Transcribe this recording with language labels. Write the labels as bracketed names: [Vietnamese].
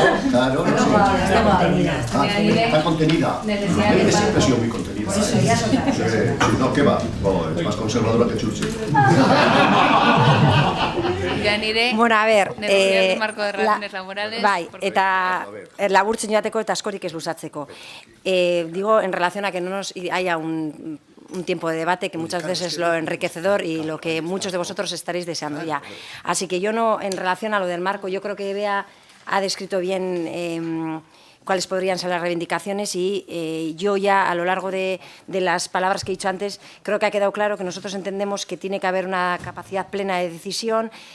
[Spanish] Claro, no sé. Está contenida. Leire siempre ha sido muy contenida. No, ¿qué va? No, es más conservadora que Churchill. Bueno, a ver, negociar el marco de relaciones laborales. [Basque] Bai, eta laburtzen joateko eta askorik ez luzatzeko. [Spanish] Digo, en relación a que no nos haya un tiempo de debate que muchas veces es lo enriquecedor y lo que muchos de vosotros estaréis deseando ya. Así que yo no, en relación a lo del marco, yo creo que Bea ha descrito bien cuáles podrían ser las reivindicaciones y yo ya a lo largo de las palabras que he dicho antes creo que ha quedado claro que nosotros entendemos que tiene que haber una capacidad plena de decisión,